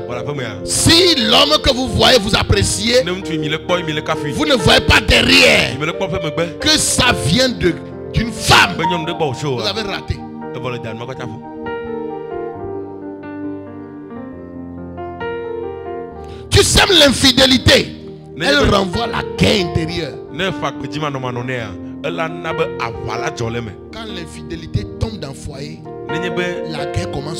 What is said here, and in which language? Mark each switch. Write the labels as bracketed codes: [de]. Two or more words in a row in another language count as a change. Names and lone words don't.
[ee] Voilà ƒe mea. [fr] si l'homme que vous voyez vous appréciez, [ee] Ne ŋutsu mi le kpɔ mi le kafi. [fr] vous ne voyez pas derrière [ee] Mi le kpɔ ƒe megbe. [fr] que ça vient d'une femme, vous avez raté. Tu sèmes l'infidélité, elle renvoie la guerre intérieure. Quand l'infidélité tombe dans le foyer, la guerre commence.